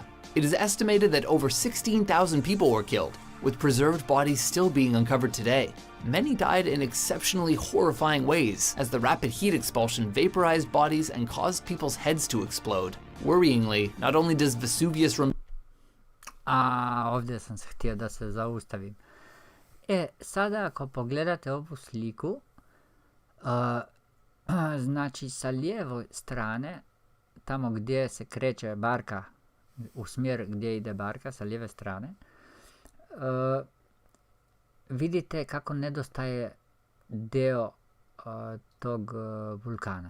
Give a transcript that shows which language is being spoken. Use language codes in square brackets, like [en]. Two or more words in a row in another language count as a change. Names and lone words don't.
[en] It is estimated that over 16,000 people were killed, with preserved bodies still being uncovered today. Many died in exceptionally horrifying ways, as the rapid heat expulsion vaporized bodies and caused people's heads to explode. Worryingly, not only does Vesuvius [bs] ovdje sam se htio da se zaustavim. Sada ako pogledate ovu sliku, znači sa lijeve strane, tamo gdje se kreće barka, u smjer gdje ide barka sa lijeve strane, vidite kako nedostaje deo tog vulkana.